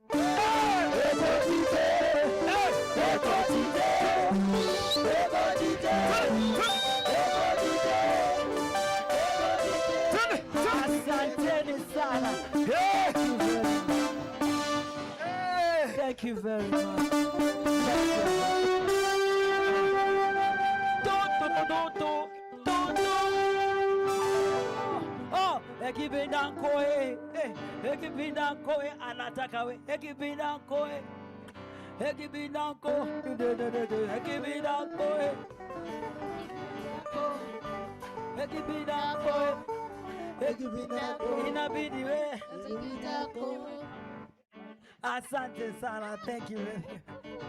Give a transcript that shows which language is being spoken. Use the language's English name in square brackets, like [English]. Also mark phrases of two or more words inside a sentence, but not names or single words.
[Swahili] Asanteni sana. [English] Thank you very much. Ekipinda nkoe anataka we. Ekipinda nkoe. Inabidi we. [Swahili] Asante sana. [English] Thank you.